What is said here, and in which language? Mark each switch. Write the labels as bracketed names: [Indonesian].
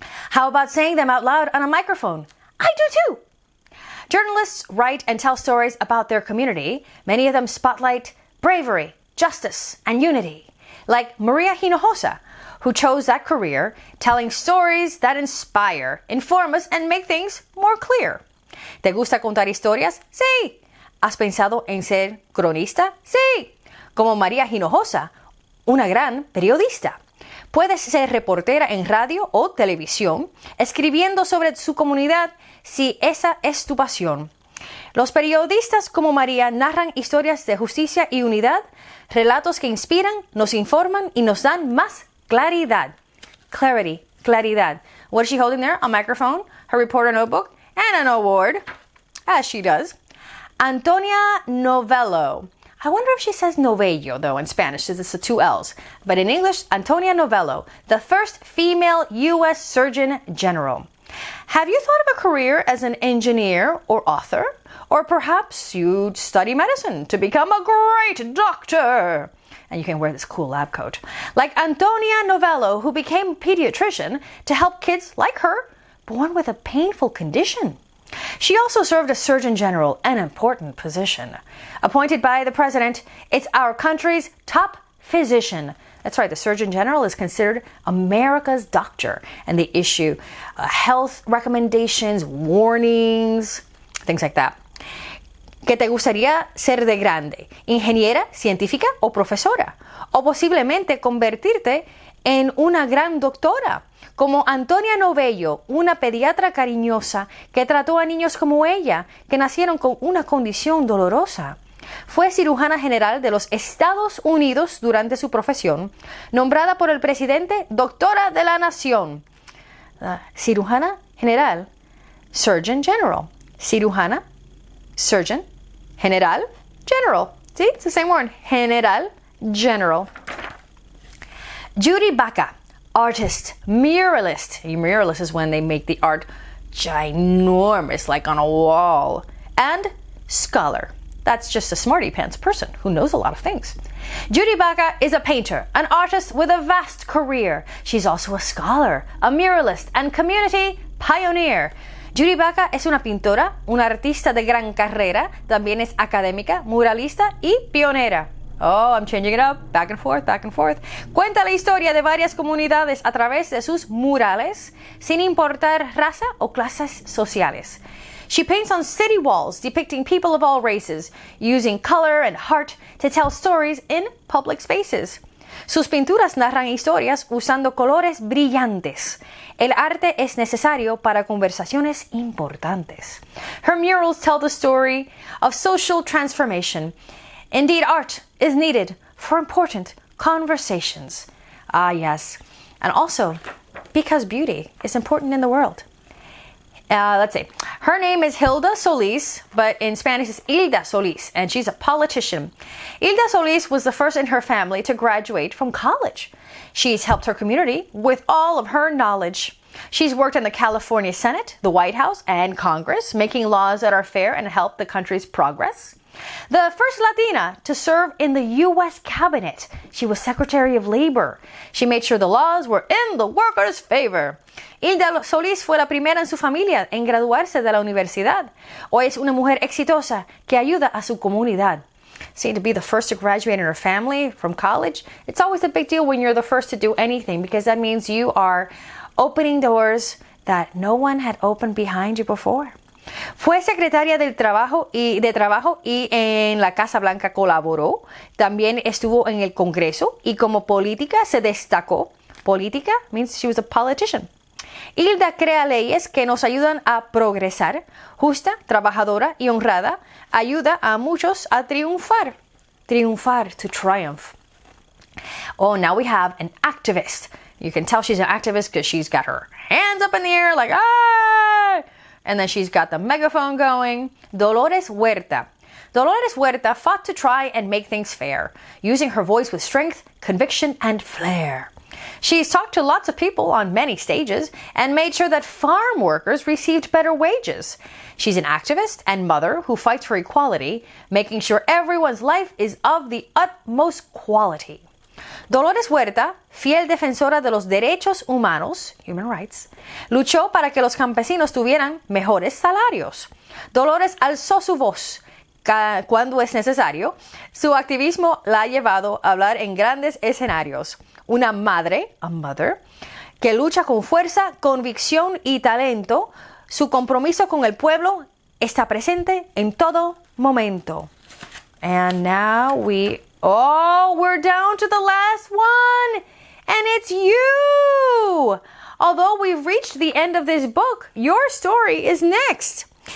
[English] How about saying them out loud on a microphone? I do too. Journalists write and tell stories about their community. Many of them spotlight bravery, justice, and unity. Like Maria Hinojosa, who chose that career, telling stories that inspire, inform us, and make things more clear. [Spanish] ¿Te gusta contar historias? Sí. ¿Has pensado en ser cronista? Sí. Como María Hinojosa, una gran periodista. Puedes ser reportera en radio o televisión, escribiendo sobre su comunidad si esa es tu pasión. Los periodistas como María narran historias de justicia y unidad, relatos que inspiran, nos informan y nos dan más claridad. [English] Clarity, [Spanish] claridad. [English] What is she holding there? A microphone, her reporter notebook, and an award, as she does. Antonia Novello. I wonder if she says novello, though, in Spanish, since it's the two L's. But in English, Antonia Novello, the first female U.S. Surgeon General. Have you thought of a career as an engineer or author? Or perhaps you'd study medicine to become a great doctor. And you can wear this cool lab coat. Like Antonia Novello, who became a pediatrician to help kids like her born with a painful condition. She also served as Surgeon General, an important position. Appointed by the President, it's our country's top physician. That's right, the Surgeon General is considered America's doctor, and they issue health recommendations, warnings, things like that. [Spanish] ¿Qué te gustaría ser de grande? ¿Ingeniera, científica o profesora? O posiblemente convertirte en una gran doctora, como Antonia Novello, una pediatra cariñosa que trató a niños como ella, que nacieron con una condición dolorosa. Fue cirujana general de los Estados Unidos durante su profesión, nombrada por el presidente Doctora de la Nación. Cirujana general, Surgeon General. Cirujana, Surgeon, General, General. [English] See, it's the same word. General, General. JUDY BACA, artist, muralist. A muralist is when they make the art ginormous, like on a wall. And scholar. That's just a smarty pants person who knows a lot of things. JUDY BACA is a painter, an artist with a vast career. She's also a scholar, a muralist, and community pioneer. [Spanish] JUDY BACA es una pintora, una artista de gran carrera, también es académica, muralista y pionera. [English] Oh, I'm changing it up, back and forth, back and forth. [Spanish] Cuenta la historia de varias comunidades a través de sus murales, sin importar raza o clases sociales. [English] She paints on city walls depicting people of all races, using color and heart to tell stories in public spaces. [Spanish] Sus pinturas narran historias usando colores brillantes. El arte es necesario para conversaciones importantes. [English] Her murals tell the story of social transformation. Indeed, art is needed for important conversations. Ah, yes. And also, because beauty is important in the world. Let's see. Her name is Hilda Solis, but in Spanish it's Hilda Solis, and she's a politician. Hilda Solis was the first in her family to graduate from college. She's helped her community with all of her knowledge. She's worked in the California Senate, the White House, and Congress, making laws that are fair and help the country's progress. The first Latina to serve in the U.S. cabinet. She was Secretary of Labor. She made sure the laws were in the workers' favor. [Spanish] Hilda Solis fue la primera en su familia en graduarse de la universidad. Hoy es una mujer exitosa que ayuda a su comunidad. [English] See, to be the first to graduate in her family from college, it's always a big deal when you're the first to do anything, because that means you are opening doors that no one had opened behind you before. [Spanish] Fue secretaria del trabajo y en la Casa Blanca colaboró. También estuvo en el Congreso y como política se destacó. [English] Política means she was a politician. [Spanish] Hilda crea leyes que nos ayudan a progresar. Justa, trabajadora y honrada. Ayuda a muchos a triunfar. Triunfar, [English] to triumph. Oh, now we have an activist. You can tell she's an activist because she's got her hands up in the air like, ah! And then she's got the megaphone going. Dolores Huerta. Dolores Huerta fought to try and make things fair, using her voice with strength, conviction, and flair. She's talked to lots of people on many stages and made sure that farm workers received better wages. She's an activist and mother who fights for equality, making sure everyone's life is of the utmost quality. [Spanish] Dolores Huerta, fiel defensora de los derechos humanos, [English] human rights, [Spanish] luchó para que los campesinos tuvieran mejores salarios. Dolores alzó su voz cuando es necesario. Su activismo la ha llevado a hablar en grandes escenarios. Una madre, [English] a mother, [Spanish] que lucha con fuerza, convicción y talento. Su compromiso con el pueblo está presente en todo momento. [English] And now we're down to the last one. And it's you. Although we've reached the end of this book, your story is next.